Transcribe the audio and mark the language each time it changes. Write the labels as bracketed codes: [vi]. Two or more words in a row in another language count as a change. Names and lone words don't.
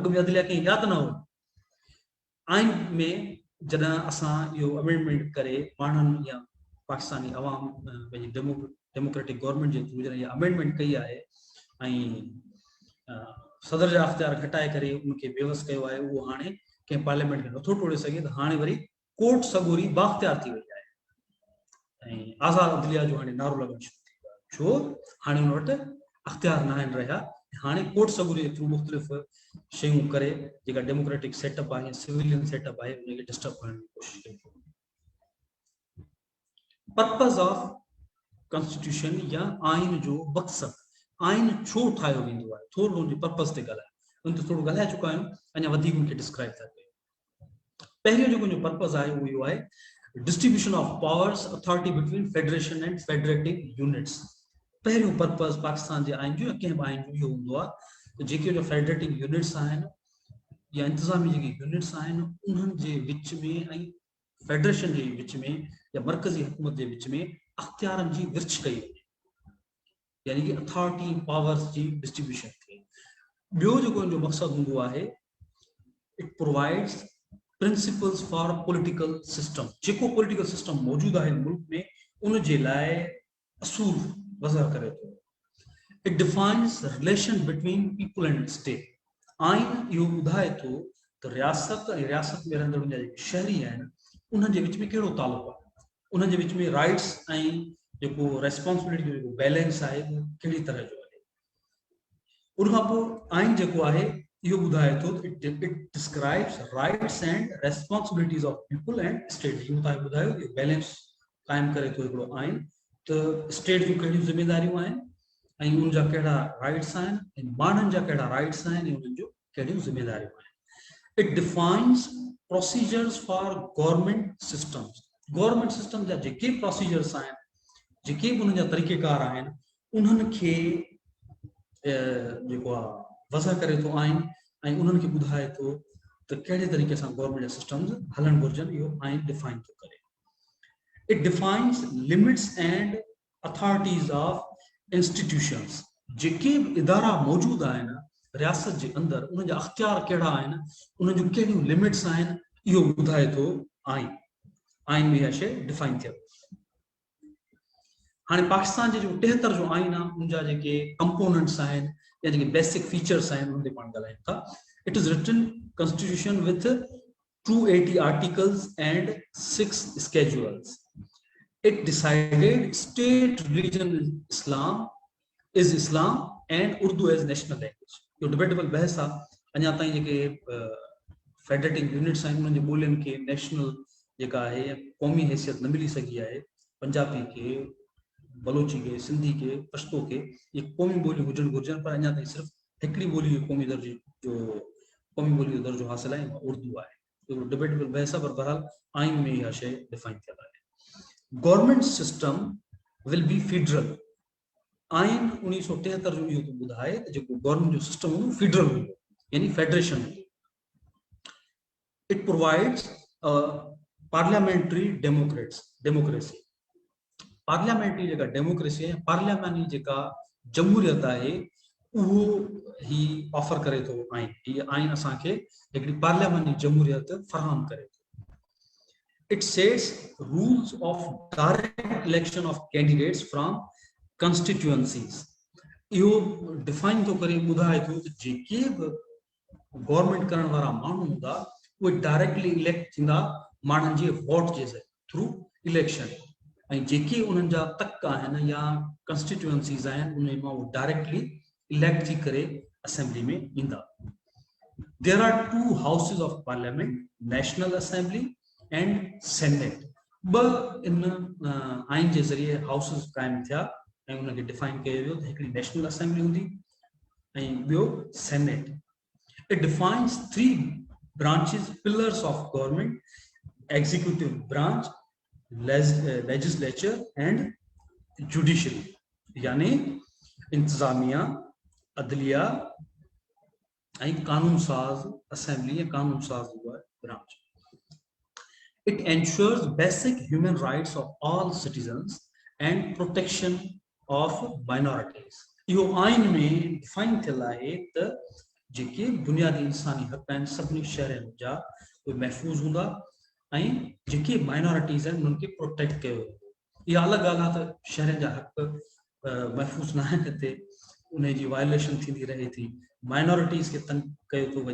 [sd] अॻु में अदलिया खे यादि न हो। आइन में जॾहिं असां इहो अमेंडमेंट करे माण्हुनि या पाकिस्तानी अवाम पंहिंजी [en] democratic government [sd] जे थ्रू जॾहिं इहा अमेंडमेंट कई आहे ऐं सदर जा अख्तियार घटाए करे उनखे बेवस कयो आहे, उहो हाणे कंहिं पार्लियामेंट खे नथो टोड़े सघे, त हाणे वरी कोर्ट सगोरी बाख्तियार थी वई आहे ऐं आज़ाद अदलिया जो हाणे नारो लॻणु शुरू थी वियो आहे। छो हाणे हुन वटि अख्तियार न आहिनि रहिया, हाणे कोर्ट सगोरी जे थ्रू मुख़्तलिफ़ शयूं करे जेका [en] democratic setup [sd] आहे, [en] civilian setup [sd] आहे, उनखे डिस्टर्ब करण जी कोशिशि कई। [en] purpose of constitution [sd] या आइन जो मक़सद, आइन छो ठाहियो वेंदो आहे, थोरो हुनजे पर्पस ते ॻाल्हाए, उन ते थोरो ॻाल्हाए चुका आहियूं, अञा वधीक उनखे डिस्क्राइब था कयूं। पहिरियों जेको उनजो पर्पस आहे उहो इहो आहे [en] distribution of powers authority between federation and federative units [sd] पहिरियों पर्पस पाकिस्तान जे आइन जो कंहिं आइन जो इहो हूंदो आहे त जेके जो [en] federative units [sd] आहिनि या इंतज़ामी जेके यूनिट्स आहिनि उन्हनि जे विच में ऐं फेडरेशन जे विच में या मरकज़ी हुकूमत जे विच में अख्तियारनि जी विर्छ कई वञे यानी कि [en] authority powers [sd] जी डिस्ट्रीब्यूशन थिए ॿियो जेको जो मक़सदु हूंदो आहे [en] it provides principles for political system [sd] जेको [en] political system [sd] मौजूदु आहे मुल्क में उन जे लाइ असूल वज़ह करे थो [en] it defines relation between people and state [sd] आइन इहो ॿुधाए थो त रियासत ऐं रियासत में रहंदड़ जेके शहरी आहिनि उन्हनि जे विच में कहिड़ो तालुक़ु आहे उन्हनि जे विच में राइट्स ऐं जेको रेस्पॉन्सिबिलिटी जो जेको बैलेंस आहे उहो कहिड़ी तरह जो आहे उन खां पोइ आइन जेको आहे इहो ॿुधाए थो [en] it describes rights and responsibilities of people and state [sd] जीअं तव्हां ॿुधायो इहो बैलेंस क़ाइमु करे थो हिकिड़ो आइन त स्टेट जूं कहिड़ियूं ज़िमेदारियूं आहिनि ऐं उनजा कहिड़ा राइट्स आहिनि ऐं माण्हुनि जा कहिड़ा राइट्स आहिनि ऐं उन्हनि जूं कहिड़ियूं ज़िमेदारियूं आहिनि [en] it defines procedures for government system [sd] जा जेके प्रोसीजर्स आहिनि जेके बि उन्हनि जा तरीक़ेकार आहिनि उन्हनि खे जेको आहे वज़ह करे थो आइन ऐं उन्हनि खे ॿुधाए थो त कहिड़े तरीक़े सां गवर्नमेंट जा सिस्टम्स हलणु घुरिजनि इहो आइन डिफाइन थो करे [en] it defines limits and authorities of institutions [sd] जेके बि इदारा मौजूदु आहिनि रियासत जे अंदरि उन्हनि जा अख्तियार कहिड़ा आहिनि उन्हनि जूं कहिड़ियूं लिमिट्स आहिनि इहो ॿुधाए थो आइन में इहा शइ डिफाइन थियल हाणे पाकिस्तान जे जो 73 जो आइन आहे उनजा जेके कंपोनेंट्स आहिनि या जेके [en] basic features [sd] आहिनि उन ते पाण ॻाल्हायूं था [en] it is written constitution with 280 articles and 6 schedules it decided state religion is Islam and Urdu as national language [sd] यो डिबेटेबल बहस आहे अञा ताईं जेके फेडरेटिव यूनिट्स आहिनि उन्हनि जे ॿोलियुनि खे नेशनल जेका आहे क़ौमी हैसियत न मिली सघी आहे पंजाबी खे बलोची के सिंधी के पश्तो के ये क़ौमी ॿोलियूं हुजणु घुरिजनि पर अञा ताईं सिर्फ़ु हिकिड़ी ॿोली क़ौमी दर्जे जो क़ौमी ॿोली जो दर्जो हासिल आहे उर्दू आहे डिबेटेबल बहस आहे पर बहरहाल आइन में इहा शइ डिफाइन थियल आहे [en] government system will be federal [sd] आइन 1973 जो इहो ॿुधाए त जेको गवर्नमेंट जो सिस्टम हूंदो फेडरल हूंदो यानी फेडरेशन [en] it provides parliamentary democracy [sd] पार्लियामेंट्री जेका डेमोक्रेसी आहे पार्लियामानी जेका जमहूरियत आहे उहो ही ऑफर करे थो आइन हीअ आइन असांखे हिकिड़ी पार्लियामानी जमहूरियत फराहम करे थो [en] it sets rules of direct election of candidates from constituencies [sd] इहो डिफाइन थो करे ॿुधाए थो त जेके बि गवर्नमेंट करण वारा माण्हू हूंदा उहे डायरेक्टली इलेक्ट थींदा माण्हुनि जे वोट जे थ्रू इलेक्शन ऐं जेके उन्हनि जा तक आहिनि या कंस्टिट्यूएंसीज़ आहिनि उन मां उहे डायरेक्टली इलेक्ट थी करे असेंबली में ईंदा [en] there are 2 houses of parliament national assembly and senate [sd] ॿ इन आइन जे ज़रिए हाउसिस क़ाइमु थिया ऐं उनखे डिफाइन कयो वियो त हिकिड़ी [en] national assembly [sd] हूंदी ऐं ॿियो सेनेट [en] it defines 3 branches pillars of government executive branch legislature and judiciary [sd] यानी इंतजामिया अदलिया ऐं कानून साज असेंबली या कानून साज ब्रांच [en] it ensures basic human rights of all citizens and protection of minorities [sd] इहो आइन में डिफाइन थियल आहे त जेके बुनियादी इंसानी हक़ आहिनि सभिनी शहरनि जा उहे महफ़ूज़ हूंदा ऐं जेके माइनॉरिटीज़ आहिनि उन्हनि खे प्रोटेक्ट कयो इहा अलॻि ॻाल्हि आहे त शहरनि जा हक़ महफ़ूज़ न आहिनि हिते उनजी वायलेशन थींदी रहे थी माइनॉरिटीज़ खे तंग कयो थो